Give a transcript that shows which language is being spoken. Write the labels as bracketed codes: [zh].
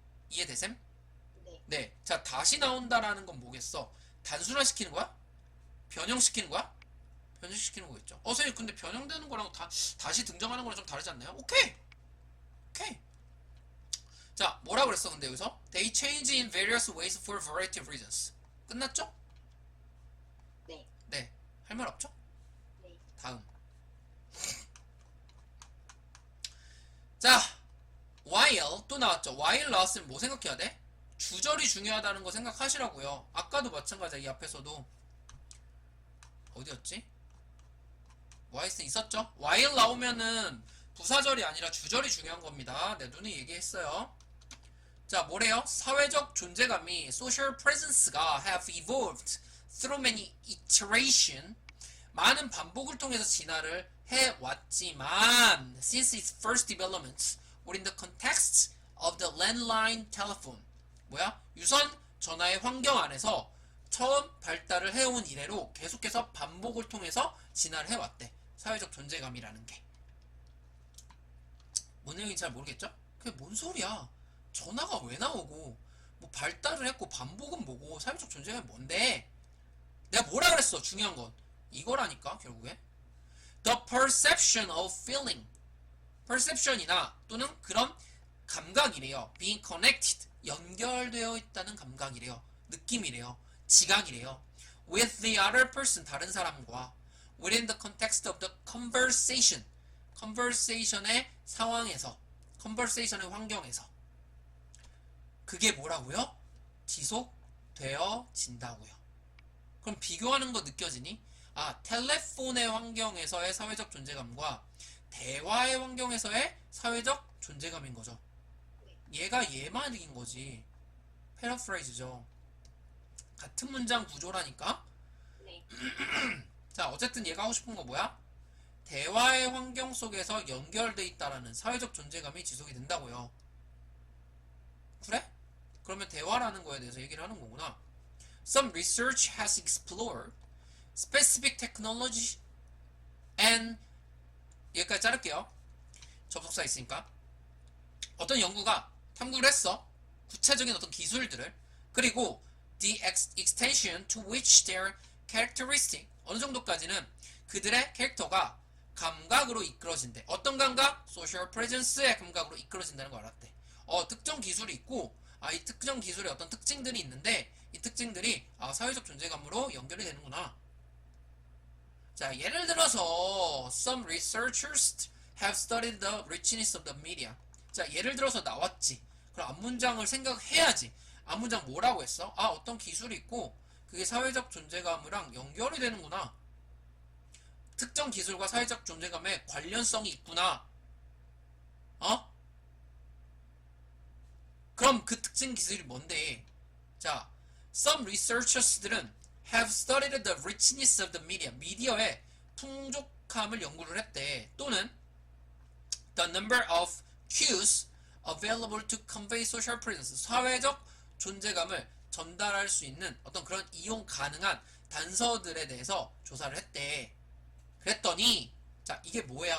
[ko] 이해되셈? 네. 네. 자, 다시 나온다라는 건 뭐겠어? 단순화시키는 거야? 변형시키는 거야? 변형시키는 거겠죠. 선생님, 근데 변형되는 거랑 다시 등장하는 거랑 좀 다르지 않나요? 오케이! 오케이! 자, 뭐라 그랬어, 근데 여기서? [en] They change in various ways for a variety of reasons. [ko] 끝났죠? 네. 네. 할 말 없죠? 네. 다음. 자, while 또 나왔죠. while 나왔으면 뭐 생각해야 돼? 주절이 중요하다는 거 생각하시라고요. 아까도 마찬가지야. 이 앞에서도 어디였지? while 있었죠? while 나오면은 부사절이 아니라 주절이 중요한 겁니다. 내 눈이 얘기했어요. 자, 뭐래요? 사회적 존재감이 [en] social presence가 have evolved through many iteration, [ko] 많은 반복을 통해서 진화를 해왔지만 [en] since its first development within the context of the landline telephone, [ko] 뭐야? 유선 전화의 환경 안에서 처음 발달을 해온 이래로 계속해서 반복을 통해서 진화를 해왔대. 사회적 존재감이라는 게. 뭔 내용인지 잘 모르겠죠? 그게 뭔 소리야? 전화가 왜 나오고 뭐 발달을 했고 반복은 뭐고 사회적 존재감이 뭔데? 내가 뭐라 그랬어? 중요한 건 이거라니까 결국에. [en] The perception of feeling, perception이나 [ko] 또는 그런 감각이래요. [en] being connected, [ko] 연결되어 있다는 감각이래요. 느낌이래요. 지각이래요. [en] with the other person, [ko] 다른 사람과 [en] within the context of the conversation, conversation의 상황에서, conversation의 환경에서. [ko] 그게 뭐라고요? 지속되어진다고요. 그럼 비교하는 거 느껴지니? 아, 텔레폰의 환경에서의 사회적 존재감과 대화의 환경에서의 사회적 존재감인 거죠. 얘가 얘 말인 거지. 패러프레이즈죠. 같은 문장 구조라니까? 네. 자, 어쨌든 얘가 하고 싶은 거 뭐야? 대화의 환경 속에서 연결돼 있다라는 사회적 존재감이 지속이 된다고요. 그래? 그러면 대화라는 거에 대해서 얘기를 하는 거구나. [en] Some research has explored specific technology and, [ko] 여기까지 자를게요. 접속사 있으니까. 어떤 연구가 탐구를 했어. 구체적인 어떤 기술들을. 그리고 [en] the extension to which their characteristic, [ko] 어느 정도까지는 그들의 캐릭터가 감각으로 이끌어진대. 어떤 감각? social presence의 감각으로 이끌어진다는 걸 알았대. 특정 기술이 있고, 이 특정 기술의 어떤 특징들이 있는데 이 특징들이 사회적 존재감으로 연결이 되는구나. 자, 예를 들어서 [en] some researchers have studied the richness of the media. [ko] 자, 예를 들어서 나왔지. 그럼 앞문장을 생각해야지. 앞문장 뭐라고 했어? 어떤 기술이 있고 그게 사회적 존재감이랑 연결이 되는구나. 특정 기술과 사회적 존재감에 관련성이 있구나. 그럼 그 특징 기술이 뭔데? [en] 자, some researchers들은 have studied the richness of the media. [ko] 미디어의 풍족함을 연구를 했대. [en] 또는 the number of cues available to convey social presence. [ko] 사회적 존재감을 전달할 수 있는 어떤 그런 이용 가능한 단서들에 대해서 조사를 했대. 그랬더니 자, 이게 뭐야?